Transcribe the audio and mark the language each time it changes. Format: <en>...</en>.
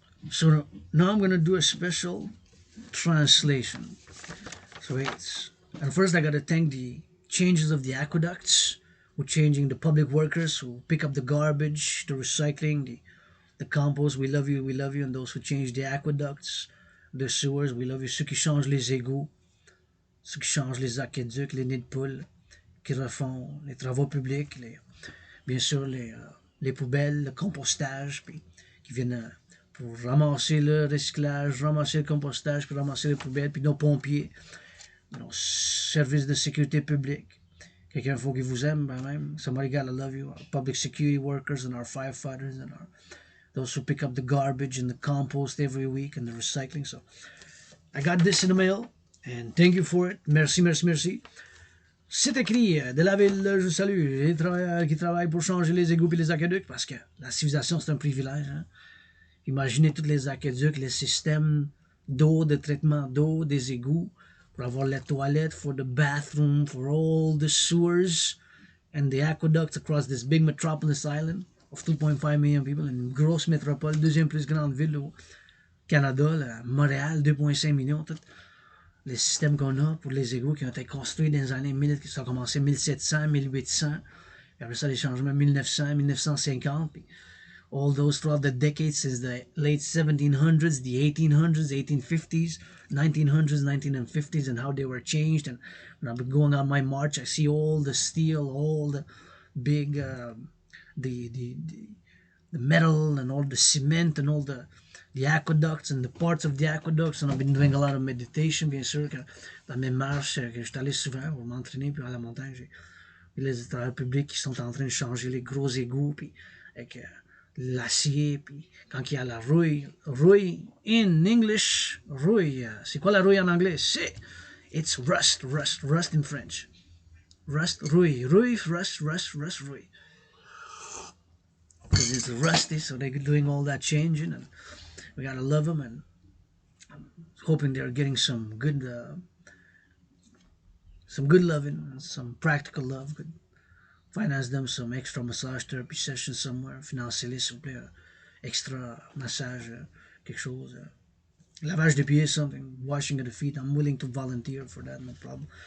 <en>So now I'm gonna do a special translation. So wait, and first I gotta thank the changes of the aqueducts, who changing the public workers who pick up the garbage, the recycling, the compost. We love you, and those who change the aqueducts, the sewers. We love you.</en> <fr>Ceux qui changent les égouts, ceux qui changent les aqueducs, les nids de poules, qui refont les travaux publics, bien sûr les poubelles, le compostage, puis qui viennent pour ramasser le recyclage, ramasser le compostage, puis ramasser les poubelles, puis nos pompiers, nos services de sécurité publique. Quelqu'un faut qu'il vous aime, ben même.</fr> <en>Somebody gotta love you. Our public security workers and our firefighters and those who pick up the garbage and the compost every week and the recycling. So I got this in the mail. And thank you for it.</en> <fr>Merci, merci, merci. C'est écrit de la ville, je salue les travailleurs qui travaillent pour changer les égouts et les aqueducs, parce que la civilisation, c'est un privilège. Hein? Imaginez tous les aqueducs, les systèmes d'eau, de traitement d'eau, des égouts, pour avoir les toilettes,</fr> <en>for the bathroom, for all the sewers and the aqueducts across this big metropolis island of 2.5 million people,</en> <fr>une grosse métropole, deuxième plus grande ville au Canada, là, Montréal, 2.5 millions, tout. Les systèmes qu'on a pour les égouts qui ont été construits dans les années 1000, qui ont commencé 1700, 1800, puis après ça les changements 1900, 1950, puis</fr> <en>all those throughout the decades since the late 1700s, the 1800s, 1850s, 1900s, 1950s, and how they were changed. And when I've been going on my march, I see all the steel, all the big, the metal, and all the cement, and all the aqueducts and the parts of the aqueducts. And I've been doing a lot of meditation,</en> <fr>bien sûr, que dans mes marches, que je suis allé souvent pour m'entraîner, puis à la montagne, j'ai les travailleurs publics qui sont en train de changer les gros égouts, puis avec l'acier, puis quand il y a la rouille,</fr> <en>in English,</en> <fr>rouille, c'est quoi la rouille en anglais?</fr> <en>It's rust in French. Rust, rouille, rust, rouille. Because it's rusty, so they're doing all that changing, and we gotta love them, and I'm hoping they're getting some good loving, some practical love. Good. Finance them some extra massage therapy sessions somewhere.</en> <fr>Financez-les, s'il vous plaît, extra massage, quelque chose. Lavage de pieds,</fr> <en>something. Washing of the feet. I'm willing to volunteer for that, no problem.</en>